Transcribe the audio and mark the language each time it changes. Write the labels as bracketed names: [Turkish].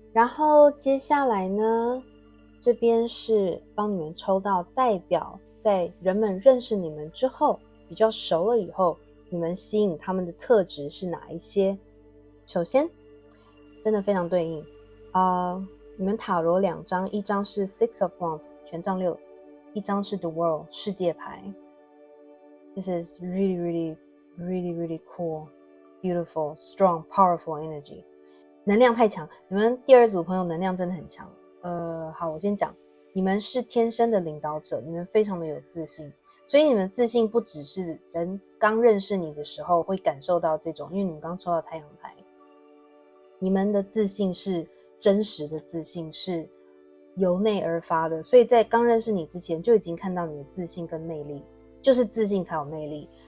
[Chinese] 然后接下来呢，这边是帮你们抽到代表在人们认识你们之后，比较熟了以后，你们吸引他们的特质是哪一些？首先，真的非常对应你们塔罗2张，一张是 Six of Wands 权杖6，一张是 The World 世界牌。 [English] This is really cool, beautiful, strong, powerful energy. [Chinese] 能量太强，你们第二组朋友能量真的很强。好，我先讲，你们是天生的领导者，你们非常的有自信，所以你们自信不只是人刚认识你的时候会感受到这种，因为你们刚抽到太阳牌，你们的自信是真实的自信，是由内而发的，所以在刚认识你之前就已经看到你的自信跟魅力，就是自信才有魅力。